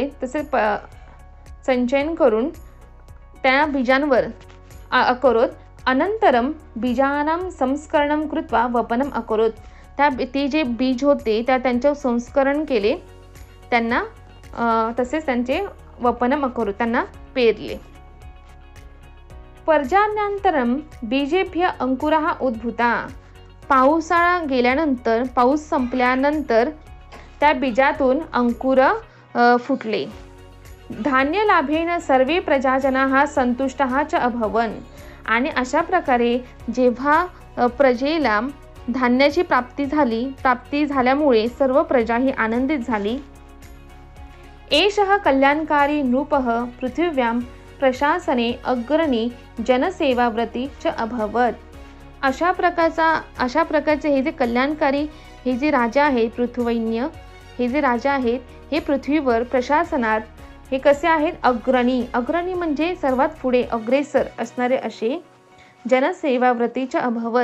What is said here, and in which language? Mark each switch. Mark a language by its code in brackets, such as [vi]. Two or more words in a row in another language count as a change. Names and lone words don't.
[mr] तसेच संचयन करून त्या बीजांवर अकरोत. [sa] अनंतरम बीजानां संस्करणं कृत्वा वपनम अकरोत. [mr] ते जे बीज होते त्यांचे संस्करण केले, त्यांना तसेच त्यांचे [sa] वपनम अकरोत, [mr] त्यांना पेरले. [sa] पर्जन्यानंतरम बीजेभ्य अंकुरः उद्भूता. [mr] पावसाळा गेल्यानंतर, पाऊस संपल्यानंतर त्या बीजातून अंकुर फुटले. [sa] धान्य लाभेन सर्वे प्रजाजनाः संतुष्टाः च अभवन्. [mr] आणि अशा प्रकारे जेव्हा प्रजेला धान्याची प्राप्ती झाल्यामुळे सर्व प्रजा ही आनंदित झाली. [sa] एषः कल्याणकारी नृपः पृथिव्यां प्रशासने अग्रणी जनसेवाव्रती च अभवत्. [mr] अशा प्रकारचे हे जे कल्याणकारी हे जे राजा आहेत, पृथुवैन्य हे जे राजा आहेत, हे पृथ्वीवर प्रशासनात हे कसे आहेत, अग्रणी, अग्रणी म्हणजे सर्वात पुढे अग्रेसर असणारे असे जनसेवाव्रतीच्या अभवत.